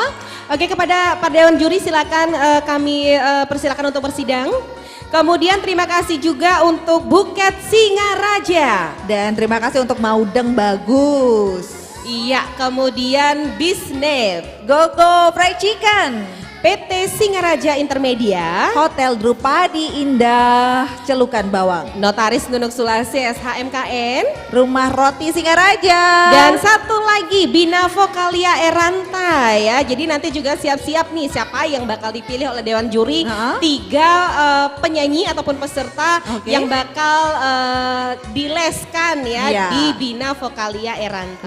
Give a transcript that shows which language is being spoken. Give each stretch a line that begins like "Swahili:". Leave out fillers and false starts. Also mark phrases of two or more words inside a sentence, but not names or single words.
Indonesian: Oke, kepada Pak Dewan Juri silakan kami persilakan untuk bersidang. Kemudian terima kasih juga untuk Buket Singaraja. Dan terima kasih untuk Maudeng Bagus. Iya, kemudian Bisnet, Gogo Fried Chicken, PT Singaraja Intermedia, Hotel Drupadi Indah Celukan Bawang, Notaris Nunuk Sulase SHMKN, Rumah Roti Singaraja, dan satu lagi Bina Vokalia Eranta ya. Jadi nanti juga siap-siap nih siapa yang bakal dipilih oleh Dewan Juri. 3 penyanyi ataupun peserta yang bakal dileskan ya di Bina Vokalia Eranta.